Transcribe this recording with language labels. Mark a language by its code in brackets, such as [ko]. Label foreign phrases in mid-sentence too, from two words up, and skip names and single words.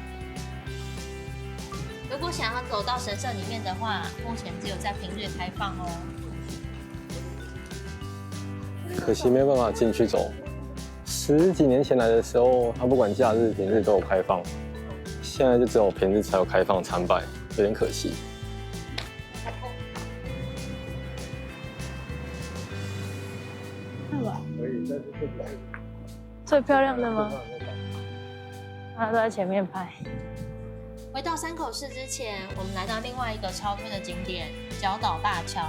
[zh] 如果想要走到神社裡面的話，目前只有在平日開放哦。可惜沒辦法進去走。10幾年前來的時候，它不管假日、平日都有開放，現在就只有平日才有開放參拜，有點可惜。看吧，最漂亮的嗎？大家都在前面拍。回到山口市之前，我们来到另外一个超推的景點角島大橋。